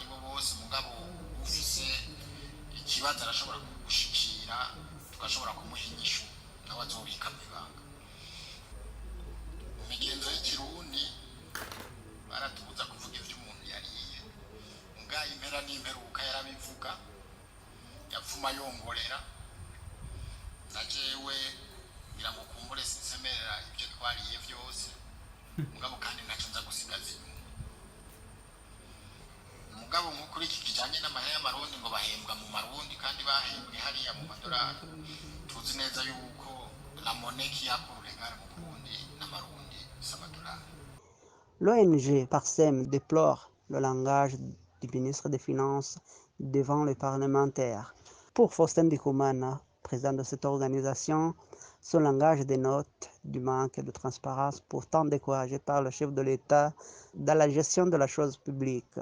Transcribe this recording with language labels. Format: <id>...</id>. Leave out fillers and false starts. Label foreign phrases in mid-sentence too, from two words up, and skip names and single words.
<rn>bo bose mugabo ufise ikibazo arashobora gushikira tugashobora kumuha inyishu nawe azobika mu ibanga imigenzo y'ikirundi baratubuza kuvuga ibyo umuntu yariye ubwa impera n'imperuka yarabivuga yapfuma yongorera na jewe ngira ngo kumbure sinsemerera ibyo twariye byose mugabo kandi ntacyo nza gusigaza inyuma mugabo nk'ukuri iki kijanye n'amahera y'amarundi ngo bahembwa mu marundi kandi bahembwe hariya mu madolari tuzi neza yuko</rn> <fr>la monnaie qui a pour regard</fr> <rn>mu Burundi n'amarundi s'amadolari.</rn> <fr>L'ONG Parsem déplore le langage du ministre des Finances devant les parlementaires. Pour Faustin Ndikumana, président de cette organisation, ce langage dénote du manque de transparence pourtant découragé par le chef de l'État dans la gestion de la chose publique.</fr>